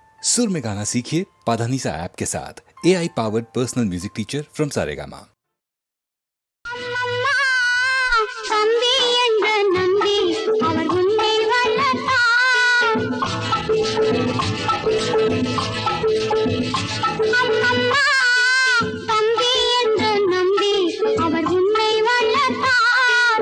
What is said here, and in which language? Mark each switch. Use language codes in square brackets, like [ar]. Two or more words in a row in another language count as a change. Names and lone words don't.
[hi] सुर में गाना सीखिए पाधानीसा ऐप के साथ। [en] AI powered personal music teacher from [hi] सारेगामा। [ta] தம்பி என்ற நம்பி அவர் உன்னை வளர்த்தார். அம்மம்மா தம்பி என்ற நம்பி அவர் உன்னை வளர்த்தார்.